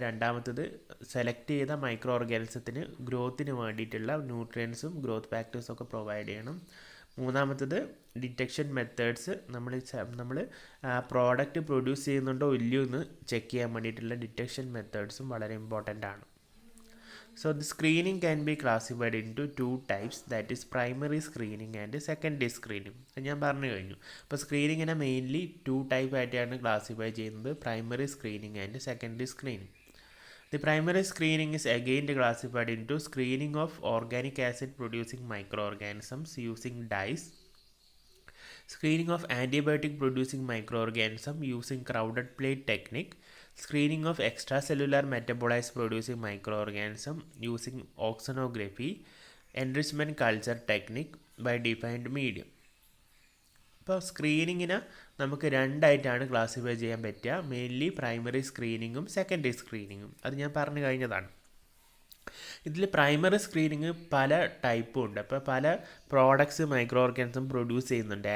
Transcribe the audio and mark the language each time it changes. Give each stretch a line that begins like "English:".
Malayalam: രണ്ടാമത്തത്, സെലക്ട് ചെയ്ത മൈക്രോ ഓർഗാനിസത്തിന് ഗ്രോത്തിന് വേണ്ടിയിട്ടുള്ള ന്യൂട്രിയൻസും ഗ്രോത്ത് ഫാക്ടേഴ്സും ഒക്കെ പ്രൊവൈഡ് ചെയ്യണം. മൂന്നാമത്തത്, ഡിറ്റക്ഷൻ മെത്തേഡ്സ്, നമ്മൾ പ്രോഡക്റ്റ് പ്രൊഡ്യൂസ് ചെയ്യുന്നുണ്ടോ ഇല്ലയോ എന്ന് ചെക്ക് ചെയ്യാൻ വേണ്ടിയിട്ടുള്ള ഡിറ്റക്ഷൻ മെത്തേഡ്സും വളരെ ഇമ്പോർട്ടൻ്റ് ആണ്.
English: So the screening can be classified into 2 types, that is primary screening and secondary screening.
Malayalam: ഞാൻ പറഞ്ഞു കഴിഞ്ഞു. അപ്പോൾ സ്ക്രീനിങ്ങിനെ മെയിൻലി 2 ടൈപ്പ് ആയിട്ടാണ് ക്ലാസിഫൈ ചെയ്യുന്നത്, primary screening and secondary screening.
English: The primary screening is again classified into screening of organic acid producing microorganisms using dyes, screening of antibiotic producing microorganism using crowded plate technique, screening of extracellular metabolites producing microorganism using oxonography, enrichment culture technique by defined medium.
Malayalam: ഇപ്പോൾ സ്ക്രീനിങ്ങിന് നമുക്ക് 2 ആയിട്ടാണ് classify ചെയ്യാൻ പറ്റുക, mainly primary സ്ക്രീനിങ്ങും secondary സ്ക്രീനിങ്ങും. അത് ഞാൻ പറഞ്ഞു കഴിഞ്ഞതാണ്. ഇതിൽ പ്രൈമറി സ്ക്രീനിങ് പല ടൈപ്പും ഉണ്ട്. അപ്പോൾ പല പ്രോഡക്ട്സ് മൈക്രോ ഓർഗാനിസം പ്രൊഡ്യൂസ് ചെയ്യുന്നുണ്ട്.